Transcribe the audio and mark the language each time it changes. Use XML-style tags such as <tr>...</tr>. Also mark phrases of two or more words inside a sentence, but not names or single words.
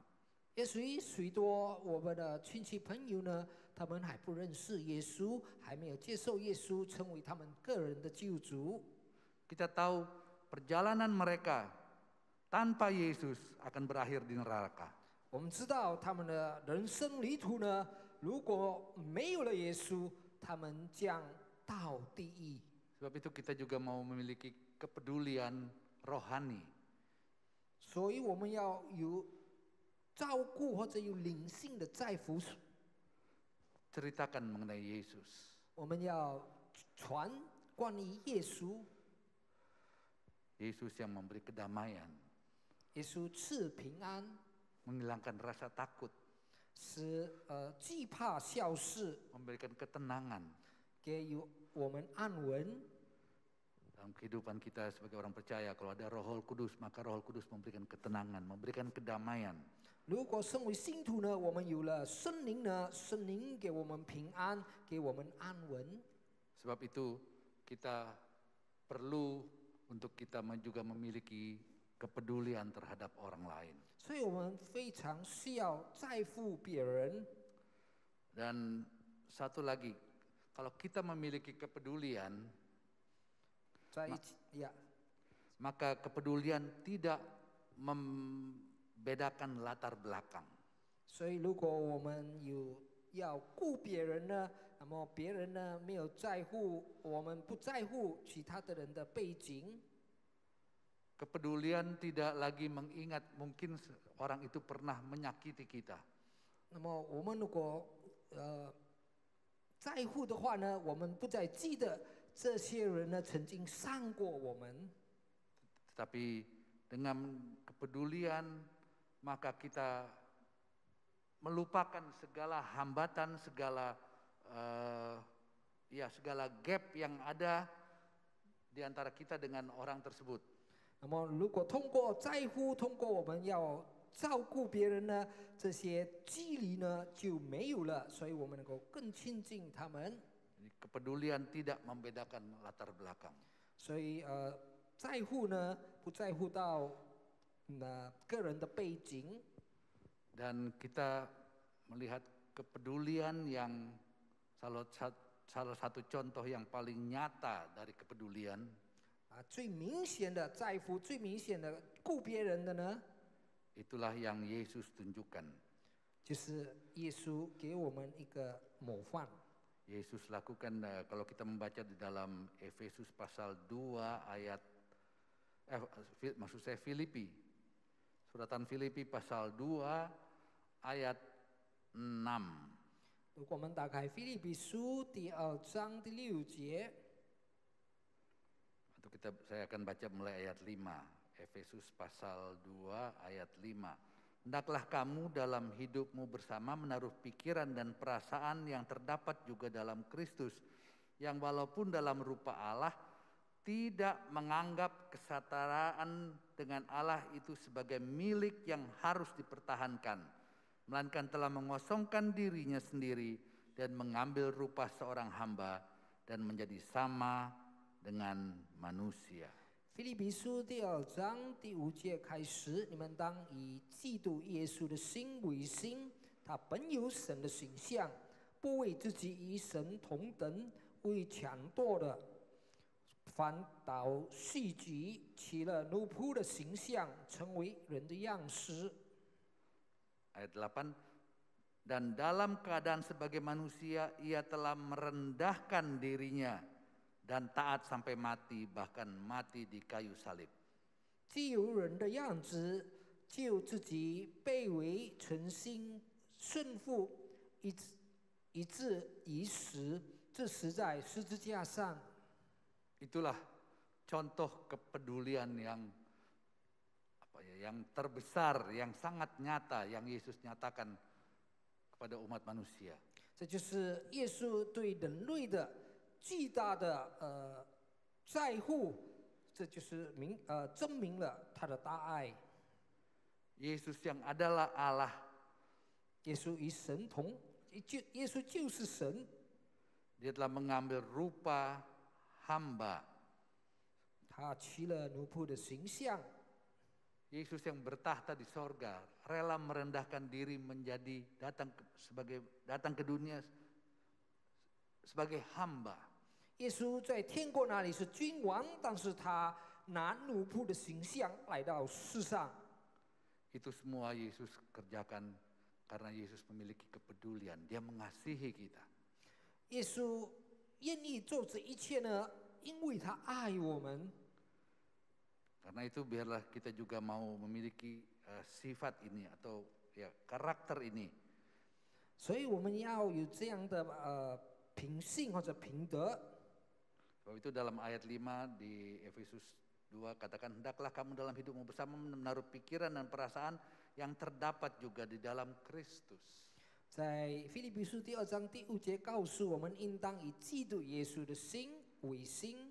<zh>也许多我们的亲戚朋友呢，他们还不认识耶稣，还没有接受耶稣成为他们个人的救主。</zh> <id>Kita tahu perjalanan mereka tanpa Yesus akan berakhir di neraka.</id> <zh>我们知道他们的人生旅途呢，如果没有了耶稣，他们将到地狱。</zh> <id>Sebab itu kita juga mau memiliki kepedulian rohani.</id> <zh>所以我们要有照顾或者有灵性的在乎。</zh> <id>Ceritakan mengenai Yesus.</id> <zh>我们要传关于耶稣，</zh> <id>Yesus yang memberi kedamaian,</id> <zh>耶稣赐平安，</zh> <id>menghilangkan rasa takut,</id> <zh>使惧怕消失，</zh> <id>memberikan ketenangan.</id> <zh>给予我们安稳。</zh> <id>Dalam kehidupan kita sebagai orang percaya, kalau ada Roh Kudus, maka Roh Kudus memberikan ketenangan, memberikan kedamaian.</id> <zh>如果身为信徒呢，我们有了圣灵呢，圣灵给我们平安，给我们安稳。</zh> <id>Sebab itu kita perlu untuk kita juga memiliki kepedulian terhadap orang lain.</id> <zh>所以我们非常需要在乎别人。</zh> <id>Dan satu lagi, kalau kita memiliki kepedulian,</id> <zh>在一起呀，</zh> <id>maka kepedulian tidak membedakan latar belakang.</id> <zh>所以如果我们要顾别人呢，那么别人呢没有在乎，我们不在乎其他的人的背景。</zh> <id>Kepedulian tidak lagi mengingat mungkin orang itu pernah menyakiti kita.</id> <zh>那么我们如果在乎的话呢，我们不再记得这些人呢曾经伤过我们。</zh> <id>Tetapi dengan kepedulian maka kita melupakan segala hambatan, segala segala gap yang ada di antara kita dengan orang tersebut.</id> <zh>那么如果通过在乎，通过我们要照顾别人呢，这些距离呢就没有了，所以我们能够更亲近他们。</zh> <id>Kepedulian tidak membedakan latar belakang.</id> <zh>所以在乎呢，不在乎到个人的背景。</zh> <id>Dan kita melihat kepedulian yang salah satu contoh yang paling nyata dari kepedulian.</id> <zh>最明显的在乎，最明显的顾别人的呢，</zh> <id>Itulah yang Yesus tunjukkan.</id> <zh>就是耶稣给我们一个模范。</zh> <id>Yesus lakukan kalau kita membaca di dalam Efesus pasal 2 ayat maksud saya Filipi. Suratan Filipi pasal 2 ayat 6.</id> <zh>如果我们打开腓立比书第2章第6节，</zh> <id>Atau saya akan baca mulai ayat 5. Efesus pasal 2 ayat 5. Hendaklah kamu dalam hidupmu bersama menaruh pikiran dan perasaan yang terdapat juga dalam Kristus, yang walaupun dalam rupa Allah tidak menganggap kesetaraan dengan Allah itu sebagai milik yang harus dipertahankan, melainkan telah mengosongkan dirinya sendiri dan mengambil rupa seorang hamba dan menjadi sama dengan manusia.</id> <zh>腓立比书第2章第5节开始，你们当以基督耶稣的心为心，他本有神的形象，不为自己与神同等，为抢夺的，反倒虚己，起了奴仆的形象，成为人的样式。</zh> <id>Ayat 8. Dan dalam keadaan sebagai manusia ia telah merendahkan dirinya dan taat sampai mati, bahkan mati di kayu salib.</id> <zh>既有人的样子，就自己卑微存心顺服，以致于死，这死在十字架上。</zh> <id>Itulah contoh kepedulian yang yang terbesar, yang sangat nyata, yang Yesus nyatakan kepada umat manusia.</id> <zh>这就是耶稣对人类的巨大的在乎，这就是证明了他的大爱。</zh> <id>Yesus yang adalah Allah,</id> <zh>耶稣与神同，耶稣就是神。</zh> <id>Dia telah mengambil rupa hamba.</id> <zh>他取了奴仆的形象。</zh> <id>Yesus yang bertahta di sorga, rela merendahkan diri menjadi datang ke dunia sebagai hamba.</id> <zh>耶稣在天国那里是君王，但是他拿奴仆的形象来到世上。</zh> <id>Itu semua Yesus kerjakan karena Yesus memiliki kepedulian. Dia mengasihi kita.</id> <zh>耶稣愿意做这一切呢，因为他爱我们。</zh> <id>Karena itu biarlah kita juga mau memiliki sifat ini atau karakter ini.</id> <zh>所以我们要有这样的品性或者品德。</zh> <id>Sebab itu dalam ayat 5 di Efesus 2 katakan, hendaklah kamu dalam hidupmu bersama menaruh pikiran dan perasaan yang terdapat juga di dalam Kristus.</id> <zh>在腓立比书第2章第5节告诉我们，应当以基督耶稣的心为心。</zh>